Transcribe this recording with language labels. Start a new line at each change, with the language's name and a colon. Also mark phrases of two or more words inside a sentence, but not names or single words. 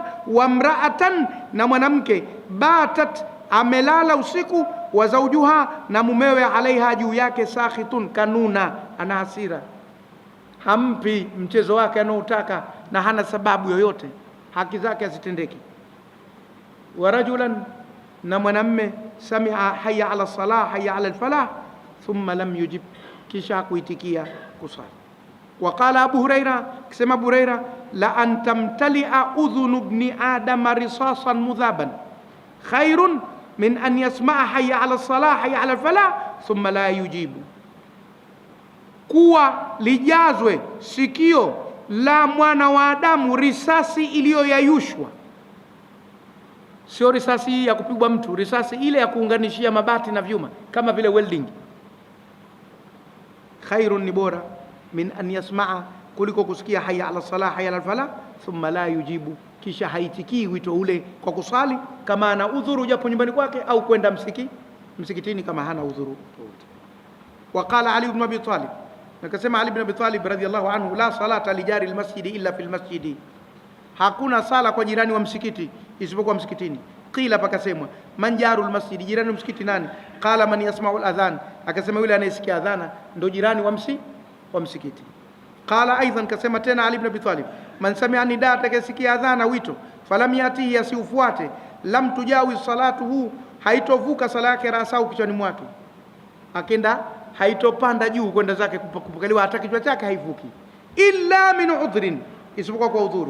Arabic: وامرأة,
Swahili: na mwanamke, batat, amelala usiku,
Arabic: وزوجها,
Swahili: na mumewe, alaiha, juu yake, sakhitun, kanuna, ana hasira, hampi mchezo wake anaotaka na hana sababu yoyote, haki zake hazitendeki.
Arabic: ورجلا,
Swahili: na mwanamme,
Arabic: سمع حي على الصلاة حي على الفلاح ثم لم يجب,
Swahili: kisha kuitikia kusali.
Arabic: وقال أبو هريرة,
Swahili: kisema Abu Huraira,
Arabic: لأن تمتلئ أذن ابن آدم رصاصا مذابا خير من أن يسمع حي على الصلاة حي على الفلاح ثم لا يجيب,
Swahili: kuwa lijazwe sikio la mwana wa Adamu risasi iliyoyayushwa. Sio risasi ya kupigwa mtu, risasi ile ya kuunganishia mabati na vyuma kama vile welding. Khairun, ni bora,
Arabic: من أن يسمع,
Swahili: kuliko kusikia
Arabic: حي على الصلاة حي على الفلاح ثم لا يجيب,
Swahili: kisha haitikii wito ule kwa kusali kama ana udhuru japo nyumbani kwake, au kwenda msikitini kama hana udhuru.
Arabic: وقال علي بن أبي طالب,
Swahili: nakasema Ali ibn Abi Talib
Arabic: رضي الله عنه لا صلاة لجار المسجد إلا في المسجد,
Swahili: hakuna sala kwa jirani wa msikiti isipokuwa msikitini. Qila, pakasemwa
Arabic: من جار المسجد,
Swahili: jirani wa msikiti nani?
Arabic: قال من يسمع الأذان,
Swahili: akasema yule anayesikia adhana ndo jirani wa msikiti.
Arabic: قال أيضا,
Swahili: kasema tena Ali ibn Abi Talib,
Arabic: من سمع النداء,
Swahili: atakayesikia adhana wito,
Arabic: فلم يأته,
Swahili: asiufuate,
Arabic: لم تجاوز صلاته,
Swahili: haitovuka sala yake rasau, kichwani mwake, akenda haitopanda juu kwenda zake kupokelewa, hata kichwa chake haivuki,
Arabic: إلا من عذر,
Swahili: isipokuwa kwa udhuru.